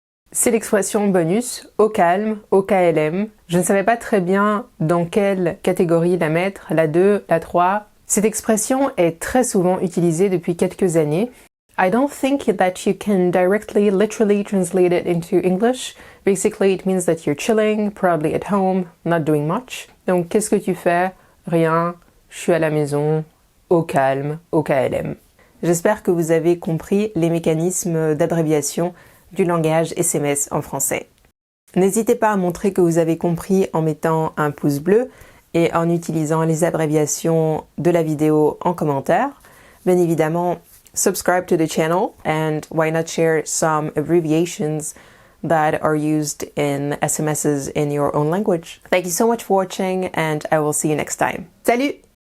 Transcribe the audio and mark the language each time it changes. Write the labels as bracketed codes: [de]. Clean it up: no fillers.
[fr] C'est l'expression bonus, au calme, au KLM. Je ne savais pas très bien dans quelle catégorie la mettre, la 2, la 3. Cette expression est très souvent utilisée depuis quelques années. [en] I don't think that you can directly, literally translate it into English. Basically, it means that you're chilling, probably at home, not doing much. [fr] Donc, qu'est-ce que tu fais? Rien, je suis à la maison, au calme, au KLM. J'espère que vous avez compris les mécanismes d'abréviation du langage SMS en français. N'hésitez pas à montrer que vous avez compris en mettant un pouce bleu et en utilisant les abréviations de la vidéo en commentaire. Bien évidemment, [en] subscribe to the channel and why not share some abbreviations that are used in SMSs in your own language. Thank you so much for watching and I will see you next time. Salut!